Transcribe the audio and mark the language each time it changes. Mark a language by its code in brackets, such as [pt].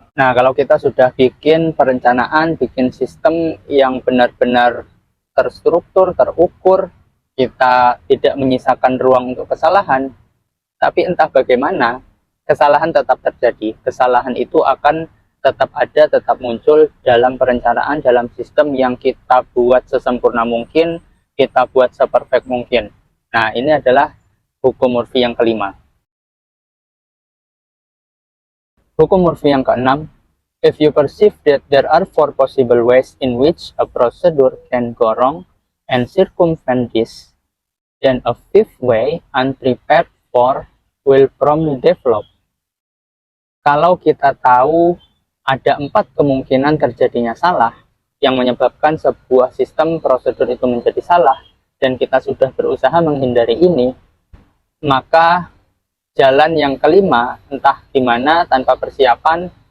[id] Nah, kalau kita sudah bikin perencanaan, bikin sistem yang benar-benar terstruktur, terukur, kita tidak menyisakan ruang untuk kesalahan, tapi entah bagaimana, kesalahan tetap terjadi. Kesalahan itu akan tetap ada, tetap muncul dalam perencanaan, dalam sistem yang kita buat sesempurna mungkin, kita buat seperfect mungkin. Nah, ini adalah hukum Murphy yang kelima. Hukum Murphy yang keenam, [en] if you perceive that there are 4 possible ways in which a procedure can go wrong and circumvent this, then a 5th way, unprepared for, will promptly develop. [id] Kalau kita tahu ada 4 kemungkinan terjadinya salah, yang menyebabkan sebuah sistem prosedur itu menjadi salah, dan kita sudah berusaha menghindari ini, maka jalan yang kelima, entah gimana, tanpa persiapan,